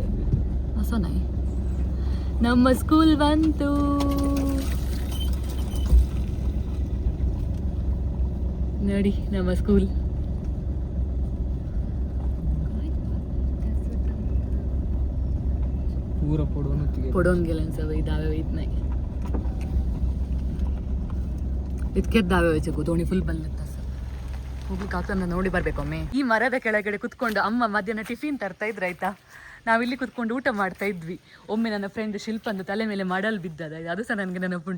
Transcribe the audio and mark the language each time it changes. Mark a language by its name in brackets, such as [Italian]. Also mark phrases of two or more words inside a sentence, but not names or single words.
[Kannada] ಹೊಸನೈ. ನಮ್ಮ ಸ್ಕೂಲ್ ಬಂತು. ನೋಡಿ ನಮ್ಮ ಸ್ಕೂಲ್. ಪೂರ [Konkani] पडोन गेल्यान सवय दावे वयत नाही. [Kannada] ಇದ್ಕೆ ದಾವೆ ಹೋಯ್ತು ದೋಣಿ ಫುಲ್ ಬಂದಿತ್ತು. ಹೋಗ್ಲಿಕ್ಕೆ ಆಗ್ತದೆ, ನೋಡಿ ಬರ್ಬೇಕೊಮ್ಮೆ. ಈ ಮರದ ಕೆಳಗಡೆ ಕುತ್ಕೊಂಡು ಅಮ್ಮ ಮಧ್ಯಾಹ್ನ ಟಿಫಿನ್ ತರ್ತಾ ಇದ್ರು ಆಯ್ತಾ. ನಾವಿಲ್ಲಿ ಕುತ್ಕೊಂಡು ಊಟ ಮಾಡ್ತಾ ಇದ್ವಿ. ಒಮ್ಮೆ ನನ್ನ ಫ್ರೆಂಡ್ ಶಿಲ್ಪಂದು ತಲೆ ಮೇಲೆ ಮಾಡಲ್ ಬಿದ್ದದ, ಅದು ಸಹ ನನಗೆ ನೆನಪುಂಟು.